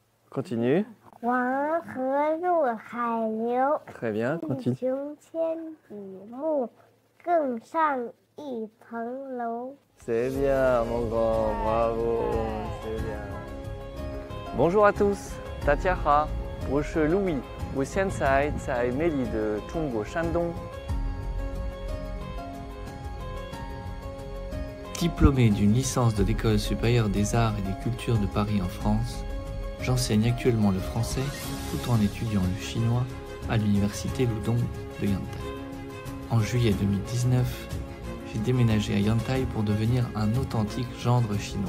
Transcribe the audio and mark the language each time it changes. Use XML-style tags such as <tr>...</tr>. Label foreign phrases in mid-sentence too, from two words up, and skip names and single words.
<fr>continue.</fr> <zh>黄河入海流，</zh> <fr>Très bien,</fr> <zh>地</zh> <fr>continue.</fr> <zh>雄千里目，更上一层楼。</zh> <fr>C'est bien, mon grand, bravo, c'est bien. Bonjour à tous,</fr> <zh>大家好，我是 Louis， 我现在在美丽的中国山东。</zh> <fr>Diplômé d'une licence de l'École supérieure des arts et des cultures de Paris en France, j'enseigne actuellement le français tout en étudiant le chinois à l'université Ludong de Yantai. En juillet 2019, j'ai déménagé à Yantai pour devenir un authentique gendre chinois.</fr>